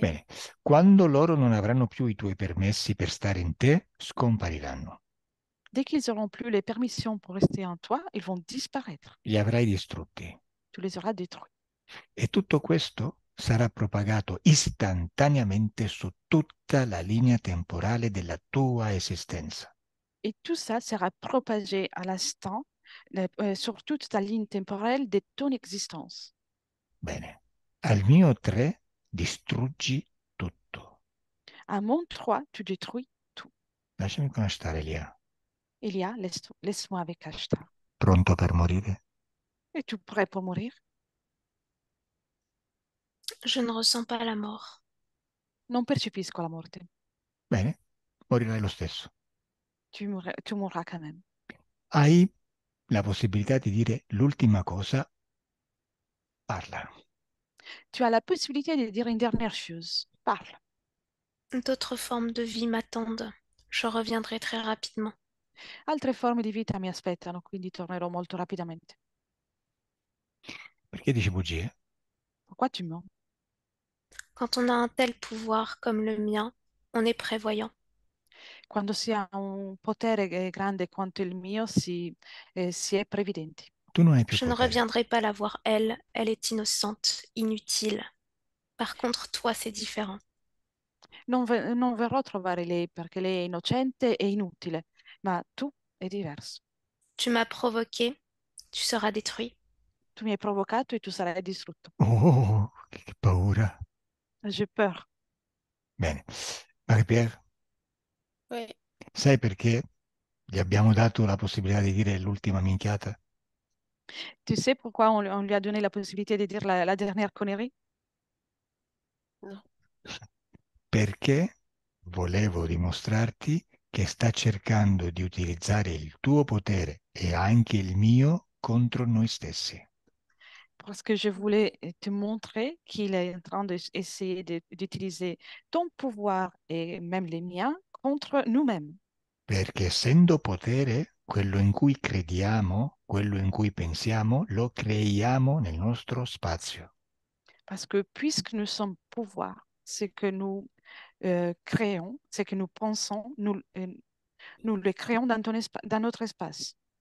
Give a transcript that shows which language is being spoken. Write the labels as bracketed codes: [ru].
[it] Bene, quando loro non avranno più i tuoi permessi per stare in te, scompariranno. [fr] Dès qu'ils auront plus les permissions pour rester en toi, ils vont disparaître. [it] Li avrai distrutti. [fr] Tu les auras détruits. [it] E tutto questo sarà propagato istantaneamente su tutta la linea temporale della tua esistenza. [fr] Et tout ça sera propagé à l'instant sur toute ta ligne temporelle de ton existence. [it] Bene, al mio 3 distruggi tutto. [fr] À mon 3, tu détruis tout. [it] Lasciami conoscere Elia. [fr] Elia, laisse-moi avec Ashtar. [it] pronto per morire. [fr] Es-tu prêt pour mourir? Je ne ressens pas la mort. [it] Non percepisco la morte. Bene, morirai lo stesso. [fr] Tu mourras quand même. [it] Hai la possibilità di dire l'ultima cosa, parla. [fr] Tu as la possibilité de dire une dernière chose. Parle. D'autres formes de vie m'attendent. Je reviendrai très rapidement. [it] Altre forme di vita mi aspettano, quindi tornerò molto rapidamente. Perché dici bugie? [fr] Pourquoi tu mens? Quand on a un tel pouvoir comme le mien, on est prévoyant. [it] Quando si ha un potere grande quanto il mio, si è previdenti. Tu non hai più [fr] Je ne [it] potere. [fr] reviendrai pas la voir, elle. Elle est innocente, inutile. Par contre, toi, c'est différent. [it] Non verrò a trovare lei perché lei è innocente e inutile, ma tu è diverso. [fr] Tu m'as provoqué, tu seras détruit. [it] Tu mi hai provocato e tu sarai distrutto. Oh, che paura. [fr] J'ai peur. [it] Bene. Marie-Pierre, [fr] Oui. [it] sai perché gli abbiamo dato la possibilità di dire l'ultima minchiata? [fr] Tu sais pourquoi on lui a donné la possibilité de dire la dernière connerie? Non. [it] Perché volevo dimostrarti che sta cercando di utilizzare il tuo potere e anche il mio contro noi stessi. [fr] Parce que je voulais te montrer qu'il est en train d'essayer d'utiliser ton pouvoir et même les miens contre nous-mêmes. [it] Perché essendo potere, quello in cui crediamo, quello in cui pensiamo, lo creiamo nel nostro spazio. [fr] Parce que puisque nous sommes pouvoir, ce que nous créons, ce que nous pensons, nous le créons dans notre espace.